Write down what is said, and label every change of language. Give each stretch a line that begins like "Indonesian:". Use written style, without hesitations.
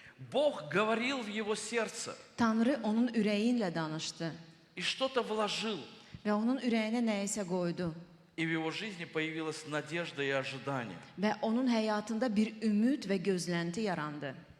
Russian: Бог говорил в его сердце
Azerbaijani: Tanrı onun ürəyi ilə danışdı
Russian: и что-то вложил.
Azerbaijani: və onun ürəyinə nəyisə qoydu.
Russian: И в его жизни появилась надежда и ожидание.
Azerbaijani: Və onun həyatında bir ümid və gözlənti yarandı.